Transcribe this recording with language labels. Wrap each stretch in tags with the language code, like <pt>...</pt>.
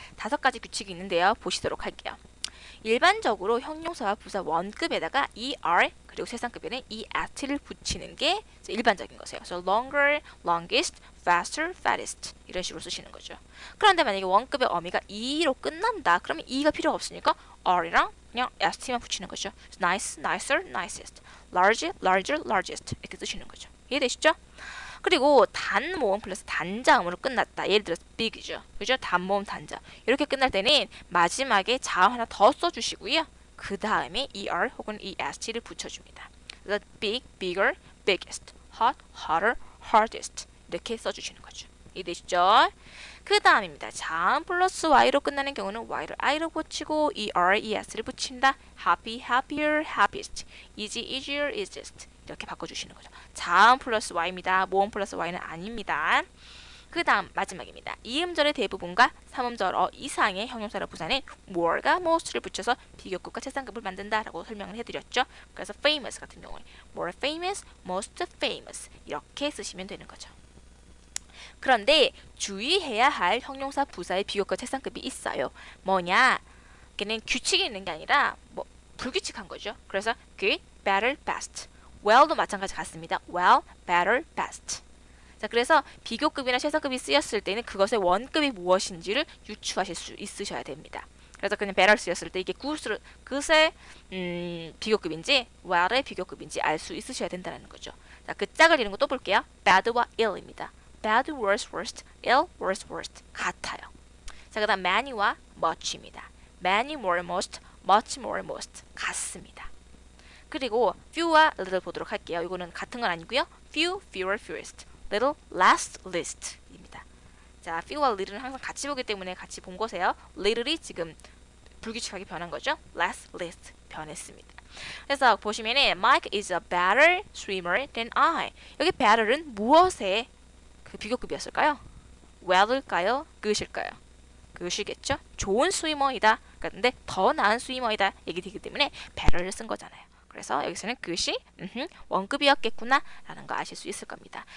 <ko>5가지 규칙이 있는데요. 보시도록 할게요. 일반적으로 형용사와 부사 원급에다가 er 그리고 최상급에는 est를 붙이는 게 일반적인 것이에요. 그래서 longer, longest, faster, fattest 이런 식으로 쓰시는 거죠. 그런데 만약에 원급의 어미가 e로 끝난다. 그러면 e가 필요가 없으니까 er이랑 그냥 st만 붙이는 거죠.</ko> <en>nice, nicer, nicest, large, larger, largest 이렇게 쓰시는 거죠.</en> <ko>이해되시죠? 그리고 단모음 플러스 단자음으로 끝났다. 예를 들어서 big이죠. 그죠? 단모음 단자. 이렇게 끝날 때는 마지막에 자음 하나 더 써주시고요. 그 다음에 er 혹은 est를 붙여줍니다.</ko> <en>그래서 big, bigger, biggest, hot, hotter, hardest 이렇게 써주시는 거죠.</en> <ko>이해되시죠? 그 다음입니다. 자음 플러스 y로 끝나는 경우는 y를 i로 붙이고 er, es를 붙인다.</ko> <en>happy, happier, happiest, easy, easier, easiest 이렇게 바꿔주시는 거죠.</en> <ko>자음 플러스 y입니다. 모음 플러스 y는 아닙니다. 그 다음 마지막입니다. 이음절의 대부분과 3음절 이상의 형용사로 부사는 more가 most를 붙여서 비교급과 최상급을 만든다라고 설명을 해드렸죠. 그래서 famous 같은 경우에 more famous, most famous 이렇게 쓰시면 되는 거죠. 그런데 주의해야 할 형용사 부사의 비교급 최상급이 있어요. 뭐냐? 걔는 규칙이 있는 게 아니라 불규칙한 거죠.</ko> <en>그래서 good, better, best.</en> <ko>well도 마찬가지 같습니다.</ko> <en>well, better, best.</en> <ko>자, 그래서 비교급이나 최상급이 쓰였을 때는 그것의 원급이 무엇인지를 유추하실 수 있으셔야 됩니다. 그래서 그냥 better 쓰였을 때 이게 그것의 비교급인지 well의 비교급인지 알 수 있으셔야 된다는 거죠. 자, 그 짝을 이룬 거 또 볼게요. bad와 ill입니다.</ko> <en>bad, worse, worst, ill, worse, worst 같아요.</en> <ko>자, 그 다음 many와 much입니다.</ko> <en>many, more, most, much, more, most 같습니다.</en> <ko>그리고 few와 little 보도록 할게요. 이거는 같은 건 아니고요.</ko> <en>few, fewer, fewest, little, last, least입니다.</en> <ko>자, few와 little는 항상 같이 보기 때문에 같이 본 거세요. little이 지금 불규칙하게 변한 거죠.</ko> <en>last, least</en> <ko>변했습니다. 그래서 보시면은</ko> <en>Mike is a better swimmer than I.</en> <ko>여기 better은 무엇의 그 비교급이었을까요? well일까요? good일까요? good이겠죠? 좋은 스위머이다. 근데 더 나은 스위머이다 얘기되기 때문에 better를 쓴 거잖아요. 그래서 여기서는 그것이 원급이었겠구나 라는 거 아실 수 있을 겁니다.</ko>